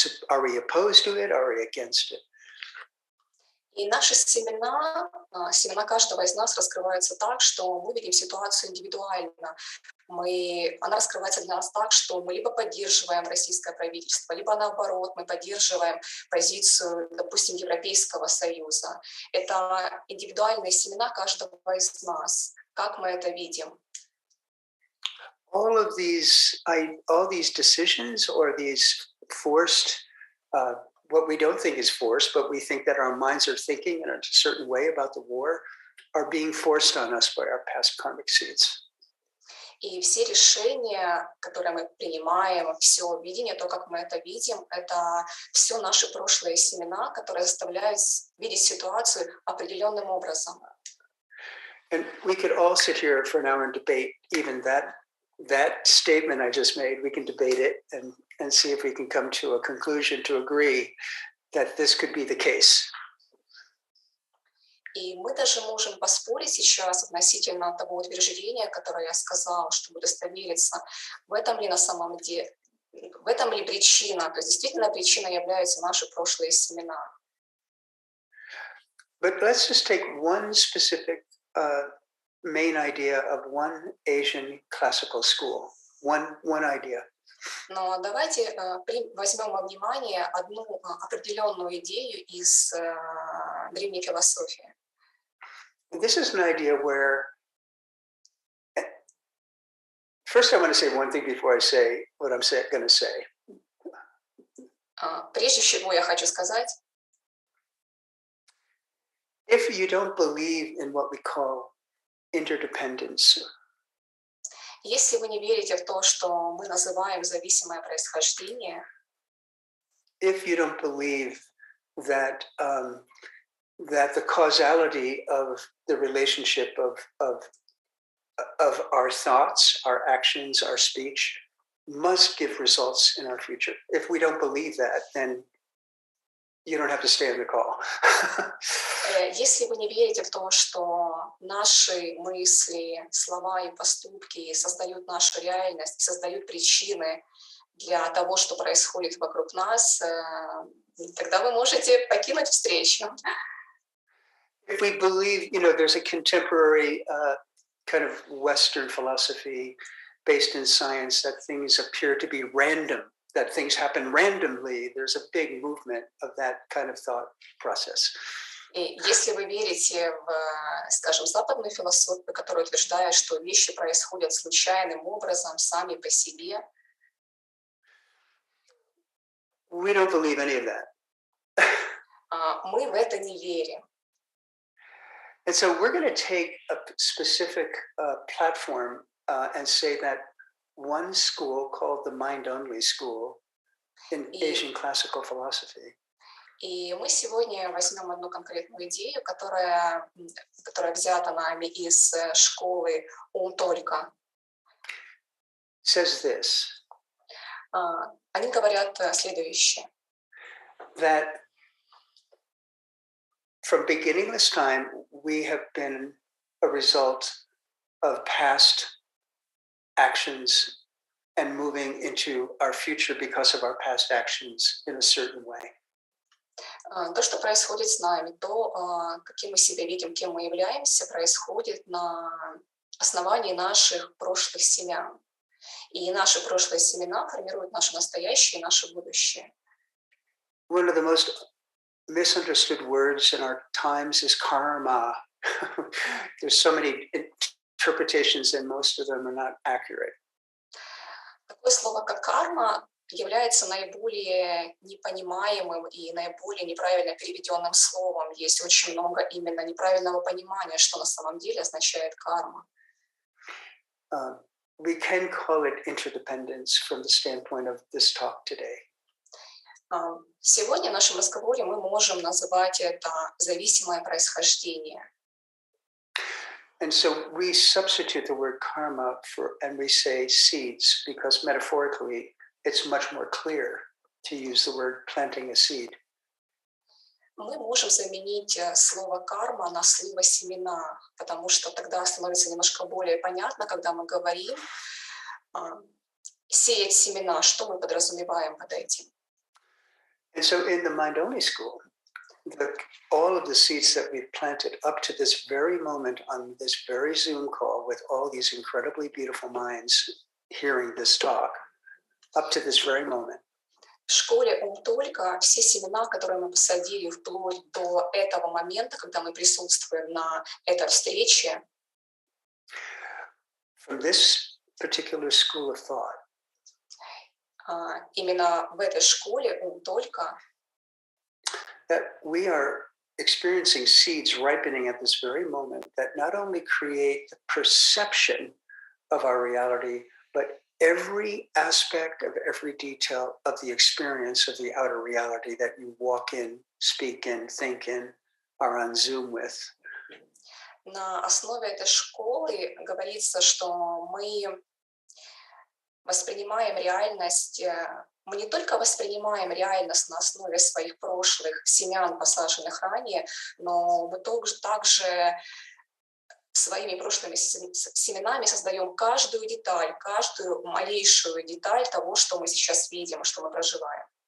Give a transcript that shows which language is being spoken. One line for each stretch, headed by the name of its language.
English: Are we opposed to it or are we against it?
Russian: И наши семена каждого из нас раскрываются так, что мы видим ситуацию индивидуально. Она раскрывается для нас так, что мы либо поддерживаем российское правительство, либо наоборот, мы поддерживаем позицию, допустим, Европейского Союза. Это индивидуальные семена каждого из нас. Как мы это видим?
English: all these decisions or these forced, what we don't think is forced, but we think that our minds are thinking in a certain way about the war, are being forced on us by our past karmic seeds.
Russian: И все решения, которые мы принимаем, все видение, то, как мы это видим, это все наши прошлые семена, которые заставляют видеть ситуацию определенным образом.
English: And we could all sit here for an hour and debate even that statement I just made. We can debate it and see if we can come to a conclusion to agree that this could be the case.
Russian: И мы даже можем поспорить сейчас относительно того утверждения, которое я сказала, чтобы удостовериться, в этом ли на самом деле, в этом ли причина, то есть действительно причиной являются наши прошлые семена.
English: But let's just take one specific main idea of one Asian classical school. One idea.
Russian: Но давайте возьмем во внимание одну определенную идею из древней философии.
English: This is an idea where, first I want to say one thing before I say what I'm going to say.
Russian: Прежде всего я хочу сказать,
English: if you don't believe in what we call interdependence,
Russian: если вы не верите в то, что мы называем зависимое происхождение,
English: if you don't believe that that the causality of the relationship of our thoughts, our actions, our speech must give results in our future. If we don't believe that, then you don't have to stay on the call.
Russian: Если вы не верите в то, что наши мысли, слова и поступки создают нашу реальность и создают причины для того, что происходит вокруг нас, тогда вы можете покинуть встречу.
English: If we believe, there's a contemporary kind of Western philosophy based in science that things appear to be random, that things happen randomly. There's a big movement of that kind of thought process.
Russian: И если вы верите в, скажем, западную философию, которая утверждает, что вещи происходят случайным образом, сами по себе,
English: we don't believe any of that.
Russian: Мы в это не верим.
English: And so we're going to take a specific platform and say that one school called the mind-only school in Asian classical philosophy.
Russian: И мы сегодня возьмем одну конкретную идею, которая взята нами из школы «Ум только».
English: Says this.
Russian: Они говорят следующее.
English: That from beginningless time, we have been a result of past actions and moving into our future because of our past actions in a certain way.
Russian: То, что происходит с нами, то, каким мы себя видим, кем мы являемся, происходит на основании наших прошлых семян. И наши прошлые семена формируют наше настоящее и наше будущее.
English: One of the most misunderstood words in our times is karma. There's so many interpretations and most of them are not accurate.
Russian: Такое слово, как карма, является наиболее непонимаемым и наиболее неправильно переведенным словом. Есть очень много именно неправильного понимания, что на самом деле означает карма.
English: We can call it interdependence from the standpoint of this talk today.
Russian: Сегодня в нашем разговоре мы можем называть это зависимое происхождение.
English: And so we substitute the word karma and we say seeds because metaphorically it's much more clear to use the word planting a seed.
Russian: Мы можем заменить слово карма на слово семена, потому что тогда становится немножко более понятно, когда мы говорим сеять семена, что мы подразумеваем под этим.
English: And so in the mind-only school, all of the seeds that we've planted up to this very moment on this very Zoom call with all these incredibly beautiful minds hearing this talk, up to this very moment.
Russian: В школе «Ум только» все семена, которые мы посадили вплоть до этого момента, когда мы присутствуем на этой встрече,
English: from this particular school of thought.
Russian: Именно в этой школе только
English: That we are experiencing seeds ripening at this very moment that not only create the perception of our reality, but every aspect of every detail of the experience of the outer reality that you walk in, speak in, think in, are on Zoom with.
Russian: на основе этой школы говорится, что мы воспринимаем реальность, мы не только воспринимаем реальность на основе своих прошлых семян, посаженных ранее, но мы также своими прошлыми семенами создаем каждую деталь, каждую малейшую деталь того, что мы сейчас видим, что мы проживаем.